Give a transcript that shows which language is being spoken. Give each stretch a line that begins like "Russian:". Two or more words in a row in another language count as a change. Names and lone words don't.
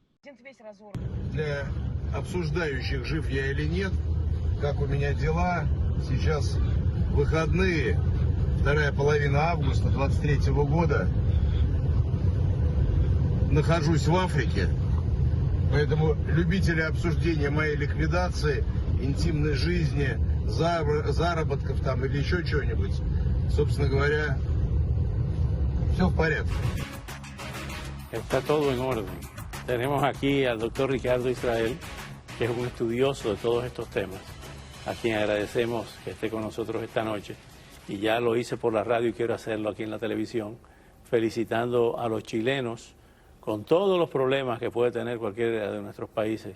Russian: Для обсуждающих, жив я или нет, как у меня дела, сейчас выходные, вторая половина августа 23 года, нахожусь в Африке, поэтому любители обсуждения моей ликвидации, интимной жизни, заработков там или еще чего-нибудь, собственно говоря, все в порядке.
Spanish: Está todo en orden. Tenemos aquí al doctor Ricardo Israel, que es un estudioso de todos estos temas, a quien agradecemos que esté con nosotros esta noche. Y ya lo hice por la radio y quiero hacerlo aquí en la televisión, felicitando a los chilenos con todos los problemas que puede tener cualquiera de nuestros países.